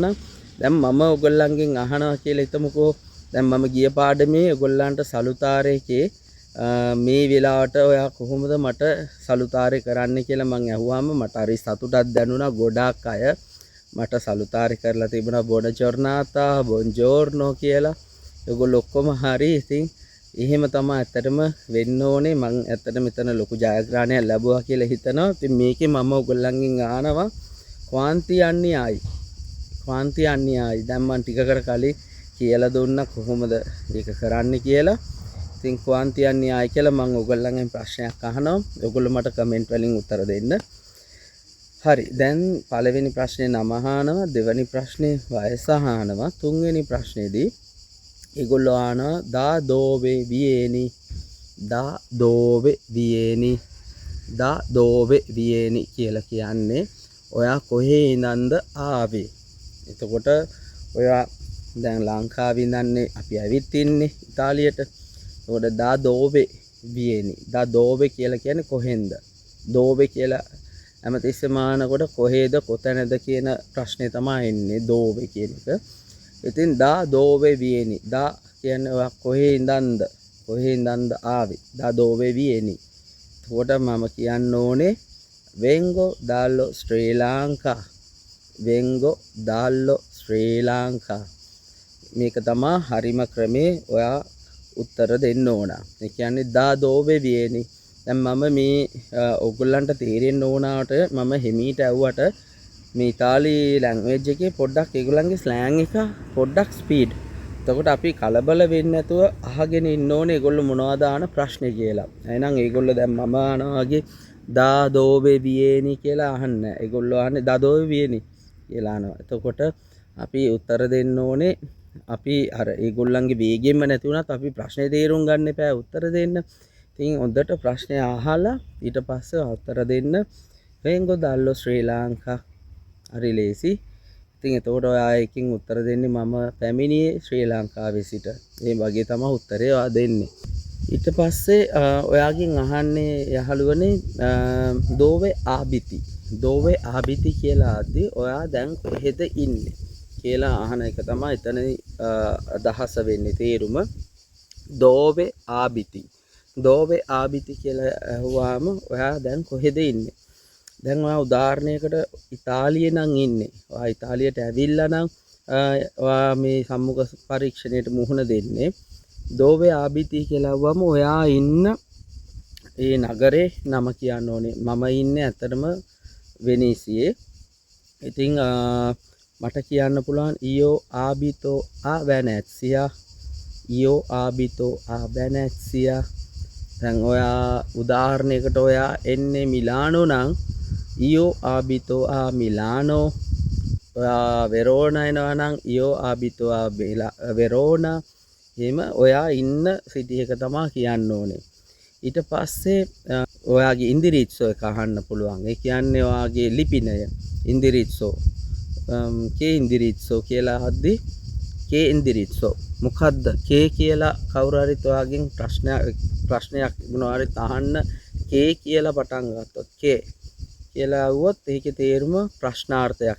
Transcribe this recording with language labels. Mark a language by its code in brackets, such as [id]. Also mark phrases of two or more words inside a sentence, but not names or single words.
[si] දැන් මම ඔයගොල්ලන්ගෙන් අහනවා කියලා හිතමුකෝ. දැන් මම ගිය පාඩමේ ඔයගොල්ලන්ට සලුතාරේකේ මේ වෙලාවට ඔයා කොහොමද මට සලුතාරේ කරන්න කියලා මං අහුවාම මට හරි සතුටක් දැනුණා. ගොඩාක් අය මට සලුතාරේ කරලා තිබුණා [it] buona giornata buongiorno [si] කියලා. ඔයගොල්ලෝ ඔක්කොම හරි. ඉතින් එහෙම තමයි ඇත්තටම වෙන්න ඕනේ. මං ඇත්තට මෙතන ලොකු ජයග්‍රහණයක් ලැබුවා කියලා හිතනවා. ඉතින් මේකේ මම ඔයගොල්ලන්ගෙන් අහනවා [it] quanti anni hai quanti anni hai. [si] දැන් මං ටිකකට කලින් කියලා දුන්නා කොහොමද ඒක කරන්න කියලා. ඉතින් [it] quanti anni hai [si] කියලා මං ඔයගොල්ලන්ගෙන් ප්‍රශ්නයක් අහනවා. ඔයගොල්ලෝ මට කමෙන්ට් වලින් උත්තර දෙන්න. හරි. දැන් පළවෙනි ප්‍රශ්නේ නම අහනවා, දෙවෙනි ප්‍රශ්නේ වයස අහනවා, තුන්වෙනි ප්‍රශ්නේදී ඒගොල්ලෝ අහනවා [it] da dove vieni da dove vieni [si] කියලා කියන්නේ ඔයා කොහේ ඉඳන්ද ආවේ? එතකොට ඔයා දැන් ලංකාවේ ඉඳන්නේ අපි ඇවිත් ඉන්නේ ඉතාලියට. එතකොට [it] da dove vieni da dove [si] කියලා කියන්නේ කොහෙන්ද? dove කියලා හැමතිස්සෙම අහනකොට කොහේද කොතැනද කියන ප්‍රශ්නේ තමයි එන්නේ dove කියන එක. ඉතින් [it] da dove vieni da [si] කියන්නේ ඔයා කොහේ ඉඳන්ද ආවේ? [it] da dove vieni. [si] එතකොට මම කියන්න ඕනේ [it] vengo dallo Sri Lanka [si] මේක තමයි හරිම ක්‍රමේ. ඔයා උත්තර දෙන්න ඕන. ඒ කියන්නේ [it] da dove vieni. [si] දැන් මම මේ ඔයගොල්ලන්ට තේරෙන්න ඕනාට මම හිමීට ඇව්වට මේ ඉතාලි ලැන්ග්වේජ් එකේ පොඩ්ඩක් ඒගොල්ලන්ගේ ස්ලෑන් එක පොඩ්ඩක් ස්පීඩ්. එතකොට අපි කලබල වෙන්නේ නැතුව අහගෙන ඉන්න ඕනේ ඒගොල්ලෝ මොනවද ආන ප්‍රශ්නේ කියලා. එහෙනම් ඒගොල්ලෝ දැන් මම ආනවා වගේ [it] da dove vieni [si] කියලා අහන්නේ. ඒගොල්ලෝ අහන්නේ [it] da dove vieni [si] කියලා අහනවා. එතකොට අපි උත්තර දෙන්න ඕනේ. අපි අර ඒගොල්ලන්ගේ වේගෙන්ම නැති වුණත් අපි ප්‍රශ්නේ තේරුම් ගන්න එපා උත්තර දෙන්න. ඉතින් හොඳට ප්‍රශ්නේ අහලා ඊට පස්සේ උත්තර දෙන්න. [it] vengo dallo Sri Lanka. [si] හරි ලේසි. ඉතින් එතකොට ඔයා එකකින් උත්තර දෙන්නේ මම පැමිණියේ ශ්‍රී ලංකාවේ සිට. මේ වගේ තමයි උත්තරේ ඔයා දෙන්නේ. ඊට පස්සේ ඔයාගෙන් අහන්නේ යහළුවනේ [it] dove abiti [si] කියලා ආදී ඔයා දැන් කොහෙද ඉන්නේ කියලා අහන එක තමයි එතන අදහස වෙන්නේ තේරුම. [it] dove abiti [si] කියලා අහුවාම ඔයා දැන් කොහෙද ඉන්නේ? දැන් ඔයා උදාහරණයකට ඉතාලියේ නම් ඉන්නේ. ඔයා ඉතාලියට ඇවිල්ලා නම් ඔයා මේ සම්මුඛ පරීක්ෂණයට මුහුණ දෙන්නේ. [it] dove abiti [si] කියලා වුවම ඔයා ඉන්න ඒ නගරේ නම කියන්න ඕනේ. මම ඉන්නේ ඇත්තටම වෙනීසියේ. ඉතින් මට කියන්න පුළුවන් [it] io abito a Venezia. [si] දැන් ඔයා උදාහරණයකට ඔයා එන්නේ මිලානෝ නම් [it] io abito a Milano. [si] ඔයා වෙරෝනා එනවා නම් [it] io abito a Verona. [si] එහෙම ඔයා ඉන්න සිටි එක තමයි කියන්න ඕනේ. ඊට පස්සේ ඔයාගේ ඉන්දිරිත්සෝ එක අහන්න පුළුවන්. ඒ කියන්නේ ඔයාගේ ලිපිනය ඉන්දිරිත්සෝ. [it] che indirizzo [si] කියලා අහද්දි [it] che indirizzo [si] මොකද්ද කේ කියලා කවුරු හරි ඔයාගෙන් ප්‍රශ්නයක් මොනවා හරි අහන්න කේ කියලා පටන් ගත්තොත් කේ කියලා අහුවොත් ඒකේ තේරුම ප්‍රශ්නාර්ථයක්.